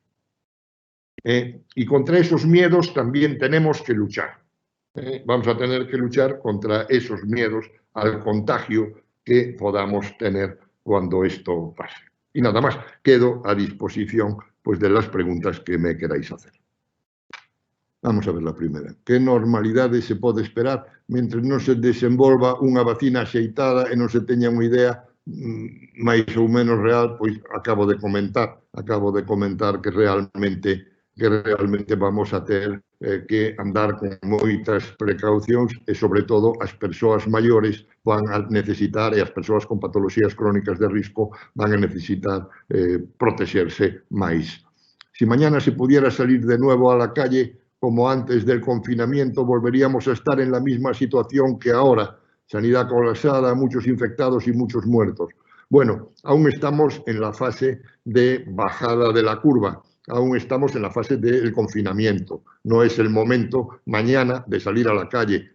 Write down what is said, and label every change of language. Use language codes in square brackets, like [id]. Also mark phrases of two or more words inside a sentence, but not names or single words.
[es] Y contra esos miedos también tenemos que luchar. Vamos a tener que luchar contra esos miedos al contagio que podamos tener cuando esto pase. Y nada más, quedo a disposición pues, de las preguntas que me queráis hacer. Vamos a ver la primera. [gl] Que normalidade se pode esperar mentre non se desenvolva unha vacina axeitada e non se teña unha idea máis ou menos real? Pois acabo de comentar que realmente vamos a ter que andar con moitas precaucións e, sobre todo, as persoas maiores van a necesitar, e as persoas con patoloxías crónicas de risco van a necesitar protexerse máis. [es] Si mañana se pudiera salir de nuevo a la calle como antes del confinamiento, volveríamos a estar en la misma situación que ahora. Sanidad colapsada, muchos infectados y muchos muertos. Bueno, aún estamos en la fase de bajada de la curva. Aún estamos en la fase del confinamiento. No es el momento mañana de salir a la calle.